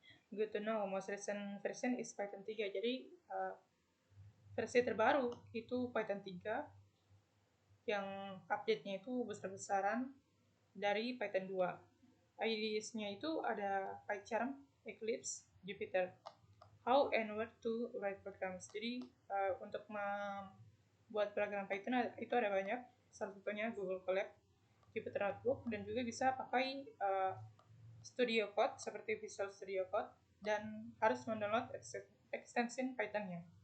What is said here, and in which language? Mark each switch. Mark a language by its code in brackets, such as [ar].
[en] Good to know, most recent version is Python 3. [id] Jadi versi terbaru itu Python 3 yang update-nya itu besar-besaran dari Python 2. IDEs-nya itu ada PyCharm, Eclipse, Jupyter. [en] How and where to write programs. [id] Jadi untuk membuat program Python itu ada banyak. Salah satunya Google Colab, Jupyter Notebook, dan juga bisa pakai Studio Code seperti Visual Studio Code dan harus mendownload extension Python-nya.